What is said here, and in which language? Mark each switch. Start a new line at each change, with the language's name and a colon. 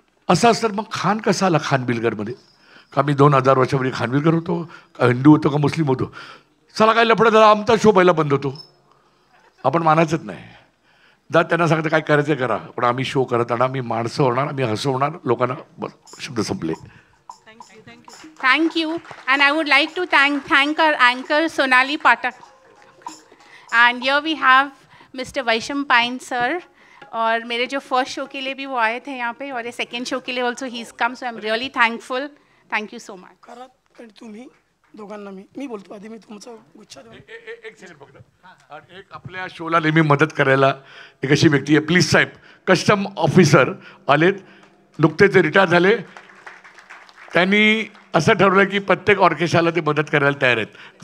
Marathi: असं असतं मग खान कसा आला खानविलकरमध्ये? का मी 2000 वर्षापूर्वी खानविलकर होतो, का हिंदू होतो, का मुस्लिम होतो? चला काय लफडं झाला, आमचा शो पहिला बंद होतो, आपण मानायचंच नाही। जर त्यांना सांगतं काय करायचं करा, पण आम्ही शो करत राहणार, आम्ही माणसं होणार, आम्ही हसवणार लोकांना, बस शब्द संपले।
English: Thank you. And I would like to thank our anchor Sonali Patak. And here we have Mr. Vaisham Pine sir.
Hindi: और मेरे जो फर्स्ट शो के लिए भी वो आए थे यहाँ पे, और ये सेकेंड शो के लिए
English: Also he is come, so I am really thankful. Thank you so much.
Marathi: खरंच आणि तुम्ही दोघांना मी बोलतो आधी, मी तुमचा गुच्छ देऊन एक सेकंड फक्त। आणि एक आपल्या शोला नेहमी मदत करायला एक अशी व्यक्ती आहे, प्लीज साहेब, कस्टम ऑफिसर आलेत, नुकतेच रिटायर झाले। त्यांनी असं ठरवलं की प्रत्येक ऑर्केस्ट्राला ते मदत करायला तयार आहेत।